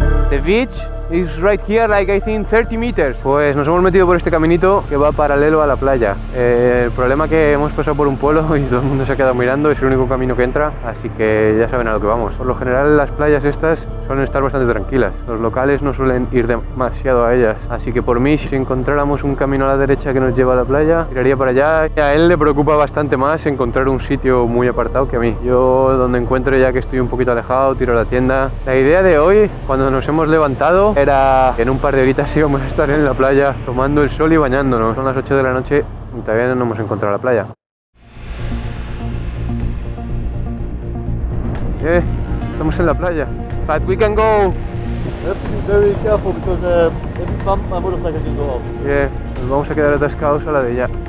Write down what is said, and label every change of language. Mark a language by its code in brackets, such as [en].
[en] The beach is right here, like I think 30 meters. [es] Pues nos hemos metido por este caminito que va paralelo a la playa. El problema es que hemos pasado por un pueblo y todo el mundo se ha quedado mirando, es el único camino que entra, así que ya saben a lo que vamos. Por lo general las playas estas suelen estar bastante tranquilas, los locales no suelen ir demasiado a ellas, así que por mí, si encontráramos un camino a la derecha que nos lleva a la playa, tiraría para allá. A él le preocupa bastante más encontrar un sitio muy apartado que a mí. Yo donde encuentre, ya que estoy un poquito alejado, tiro a la tienda. La idea de hoy, cuando nos hemos levantado, era que en un par de horitas íbamos a estar en la playa tomando el sol y bañándonos. Son las 8 de la noche y todavía no hemos encontrado la playa. Estamos en la playa. But we can go. [en] You have to be very careful because every bump my motorcycle can go off. [es] Yeah, nos vamos a quedar atascados a la de ya.